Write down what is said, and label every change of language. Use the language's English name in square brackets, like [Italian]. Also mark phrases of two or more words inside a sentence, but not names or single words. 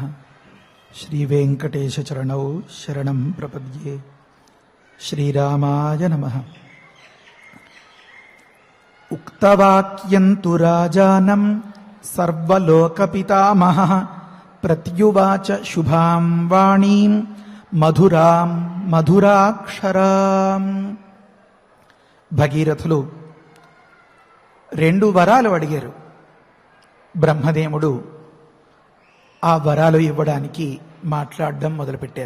[Sanskrit] श्रीवेङ्कटेशचरणौ शरणं प्रपद्ये। श्रीरामाय नमः। उक्तवाक्यन्तु राजानं सर्वलोकपितामहः प्रत्युवाच शुभां वाणीं మధురాం మధురాక్షరాం. [Telugu] భగీరథులు 2 వరాలు అడిగారు. బ్రహ్మదేవుడు ఆ వరాలు ఇవ్వడానికి మాట్లాడడం మొదలుపెట్టారు.